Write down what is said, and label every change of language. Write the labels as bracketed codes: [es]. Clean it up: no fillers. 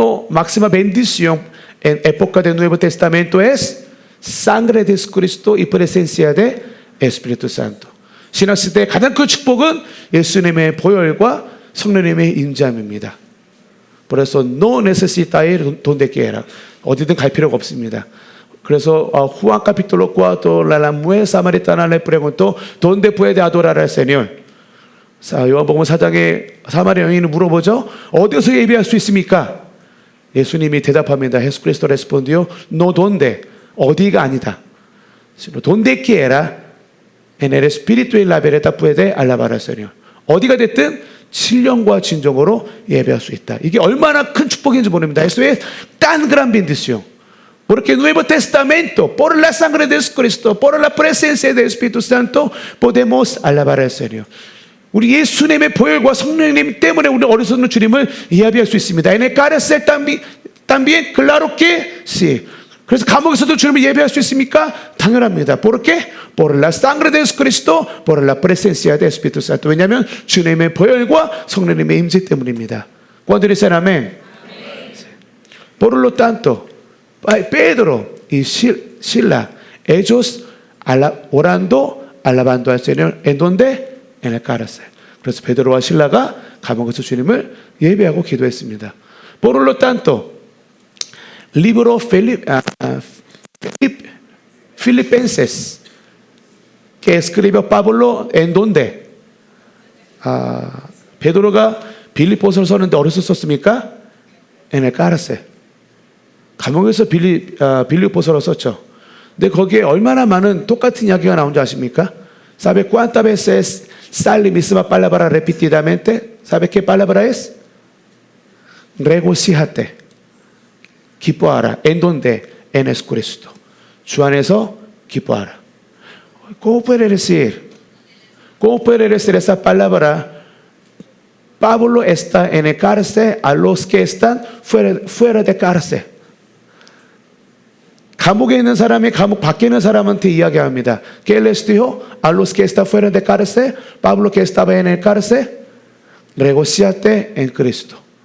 [es] Máxima bendición en época del Nuevo Testamento es sangre de Cristo y presencia de Espíritu Santo. [ko] 신학시대의 가장 큰 축복은 예수님의 보혈과 성령님의 임재함입니다. [es] Por eso no necesita ir donde quiera. [ko] 어디든 갈 필요가 없습니다. [es] 그래서 Juan capítulo 4, la mujer samaritana le preguntó, ¿dónde puede adorar al Señor? [ko] 요한복음 4장에 사마리아 여인은 물어보죠. 어디서 예배할 수 있습니까? 예수님이 대답합니다. [es] Jesucristo respondió, no donde, [ko] 어디가 아니다. [es] sino donde quiera, en el espíritu y la verdad puede alabar al Señor. [ko] 어디가 됐든 신령과 진정으로 예배할 수 있다. 이게 얼마나 큰 축복인지 모릅니다. [es] Eso es tan gran bendición. Porque el Nuevo Testamento, por la sangre de Jesucristo, por la presencia del Espíritu Santo, podemos alabar al Señor. [ko] 우리 예수님의 보혈과 성령님 때문에 우리 어리석은 주님을 예배할 수 있습니다. [es] En el cárcel también, claro que sí. [ko] 그래서 감옥에서도 주님을 예배할 수 있습니까? 당연합니다. [es] ¿Por qué? Por la sangre de Jesucristo, por la presencia del Espíritu Santo. [ko] 왜냐하면 주님의 보혈과 성령님의 임재 때문입니다. [es] ¿Cuándo dicen amén? Por lo tanto, Pedro y Sila, ellos orando, alabando al Señor, ¿en dónde? En el cárcel. [ko] 그래서 베드로와 실라가 감옥에서 주님을 예배하고 기도했습니다. [es] Por lo tanto, libro Filipenses que escribió Pablo, ¿en dónde? [ko] 베드로가 빌립보서를 썼는데 어디서 썼습니까? [es] En el cárcel. [ko] 감옥에서 빌립보서를 썼죠. 근데 거기에 얼마나 많은 똑같은 이야기가 나온지 아십니까? [es] ¿Sabe cuántas veces sale misma palabra repetidamente? ¿Sabe qué palabra es? Regocíjate. [ko] 기뻐하라. [es] ¿En dónde? En Jesucristo. [ko] 주 안에서 기뻐하라. [es] ¿Cómo puede decir esa palabra? Pablo está en el cárcel a los que están fuera de cárcel. [ko] 감옥에 있는 사람이 감옥 밖에 있는 사람한테 이야기합니다. [es] ¿Qué les dijo a los que están fuera de cárcel? Pablo que estaba en el cárcel, regocíate en Cristo.